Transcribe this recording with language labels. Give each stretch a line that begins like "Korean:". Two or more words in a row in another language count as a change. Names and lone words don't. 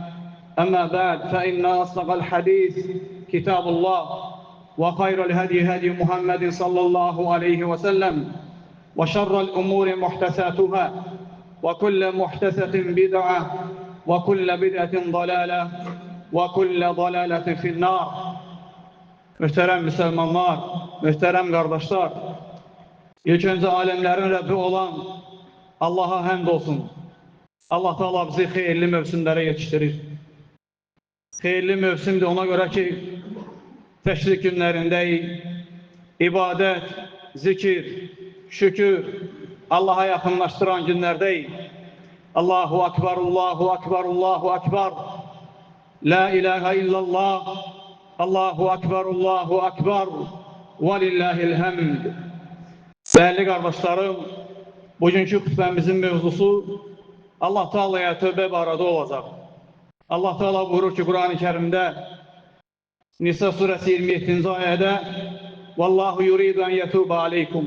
Arabic: أما بعد، فإن أصدق الحديث كتاب الله، وخير الهدي هدي محمد صلى الله عليه وسلم، وشر الأمور محدثاتها، وكل محدثة بدعة، وكل بدعة ضلالة، وكل ضلالة في النار.
Azerbaijani: Mühtərəm müsəlmanlar, mühtərəm qardaşlar, ilk öncə aləmlərin Rəbbi olan Allaha həmd olsun. Allah Teala bizi xeyirli mövsümlərə yetişdirir. Xeyirli mövsümdür ona görə ki, təşrik günlərindəyik, ibadət, zikir, şükür, Allaha yaxınlaşdıran günlərdəyik.
Arabic: الله أكبر، الله أكبر، الله أكبر، لا إله إلا الله، الله أكبر، الله أكبر، ولله الحمد.
Turkish: Değerli kardeşlerim,
Azerbaijani: bugünkü xutbəmizin mevzusu Allah Teala'ya tövbə barədə olacaq. Allah Teala buyurur ki, Kur'an-ı Kerim'de
Turkish: Nisa suresi
Azerbaijani: 27.
Arabic: ayədə والله يريد أن يتوب عليكم.